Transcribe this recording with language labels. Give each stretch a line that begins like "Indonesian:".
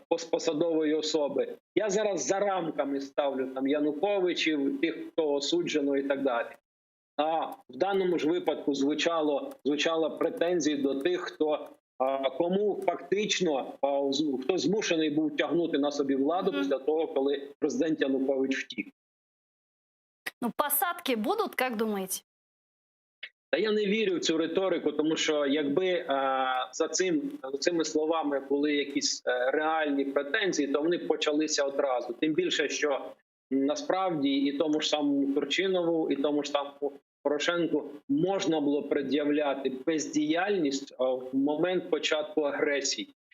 Ukrainian: посадової особи. Я зараз за рамками ставлю там Януковичів, тих, хто осуджено і так далі. А в даному ж випадку звучало претензії до тих, кому фактично хто змушений був тягнути на собі владу після того, коли президент Янукович втік.
Russian: Ну, посадки будут, как думаете?
Ukrainian: Та я не вірю в цю риторику, тому що якби за цими словами були якісь реальні претензії, то вони б почалися одразу. Тим більше, що насправді і тому ж самому Турчинову, і тому ж самому Порошенку можна було пред'являти бездіяльність в момент початку агресії.